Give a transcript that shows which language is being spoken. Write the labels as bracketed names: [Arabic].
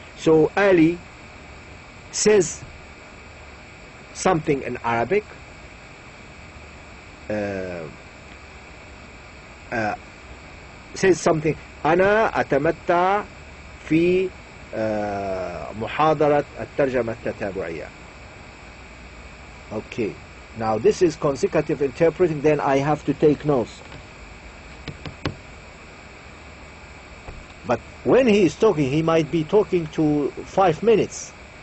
[English] So Ali says something in Arabic, says something. [Arabic] أنا أتمتع في محاضرة الترجمة التتابعية. [English] Okay, now this is consecutive interpreting. Then I have to take notes. But when he is talking, he might be talking to 5 minutes.